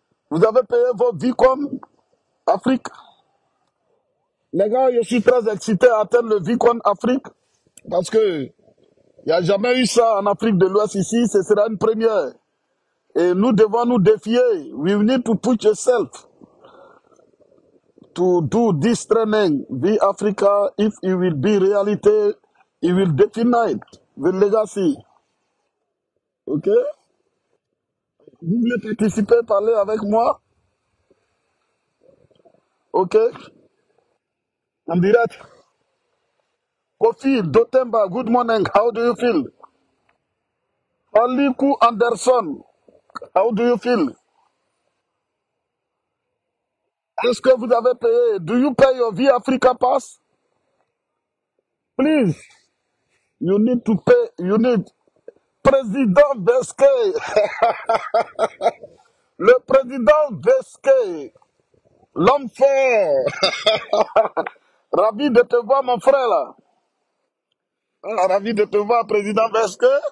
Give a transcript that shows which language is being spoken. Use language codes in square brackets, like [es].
[fr] Vous avez payé vos Vicom Afrique? Les gars, je suis très excité à atteindre le Vicom Afrique parce que il n'y a jamais eu ça en Afrique de l'Ouest ici, ce sera une première. Et nous devons nous défier. [en] We need to push yourself to do this training. The Africa, if it will be reality, it will define the legacy. Ok? [fr] Vous voulez participer, parler avec moi? Ok? En direct. [en] Kofi Dotemba, good morning. How do you feel? Aliku Anderson, how do you feel? [fr] Est-ce que vous avez payé? [en] Do you pay your V Africa pass? Please, you need to pay. You need. [fr] Président Vesquet, le président Vesquet, l'homme fort. Ravi de te voir, mon frère, là. Ah, ravi de te voir, président Vesquet.